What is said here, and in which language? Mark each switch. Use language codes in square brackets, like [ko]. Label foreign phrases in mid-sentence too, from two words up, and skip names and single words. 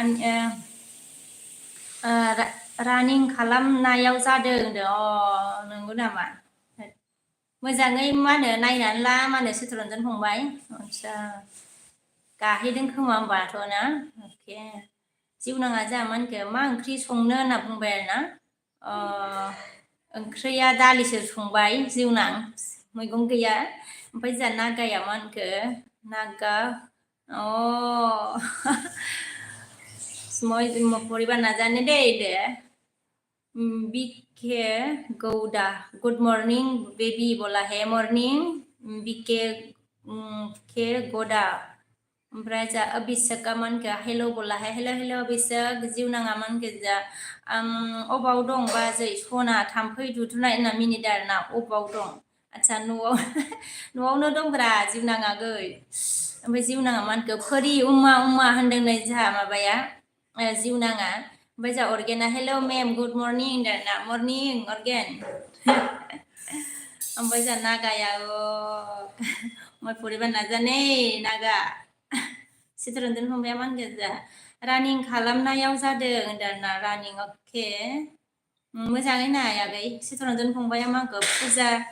[brx] रानिं खालामनायाव जादों होनदों नंगौ नामा मोजाङै मा होनो नायनानै ला मा होनो चित्तरन्जन फंबाय आदसा गाहेदों खोमा होमबाथ' ना अके जिउनाङा जोंहा मा होनखो मा ओंख्रि संनो होनना बुंबाय आरोना ओंख्रिया दालिसो संबाय जिउनां मैगं गैया ओमफ्राय जोंहा नागाया मा होनखो नागा परिबा नाजाने दे बीके गौडा [en] good morning baby [hi] बोला है [brx] मॉर्निंग बीके के गौडा ओमफ्राय जा अभिषेकआ मानखो हेल' [hi] बोला है [brx] हेल' हेल' अभिषेक जिउनाङा मानखो जा अबाव दं बाजै सना थाम्फै दुथुनाय होनना मिनिदों आरोना अबाव दं आदसा न'आवनो दंब्रा जिउनाङा गै ओमफ्राय जिउनाङा मानखो फोरि उमा होनदोंनो जोंहा माबाया जिउनाङा ओमफ्राय जोंहा अर्गेना हेल' मेम [en] good morning [brx] होनदों आरोना मर्निं अर्गेन ओमफ्राय जोंहा नागाया मैं परिबा नाजाने नागा चित्तरन्जन फंबाया मा होनगोन जा रानिं खालामनायाव जादों होनदों आरोना रानिं अके मोजाङै नाय आगै चित्तरन्जन फंबाया मा होनखो फुजा